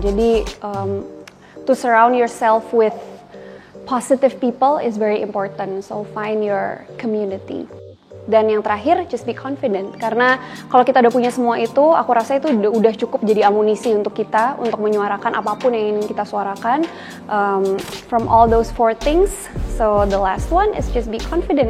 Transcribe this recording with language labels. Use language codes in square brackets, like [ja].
[id] Jadi [en] to surround yourself with positive people is very important, so find your community. [id] Dan yang terakhir, [en] just be confident. [id] Karena kalau kita udah punya semua itu, aku rasa itu udah cukup jadi amunisi untuk kita, untuk menyuarakan apapun yang ingin kita suarakan. [en] From all those 4 things, so the last one is just be confident.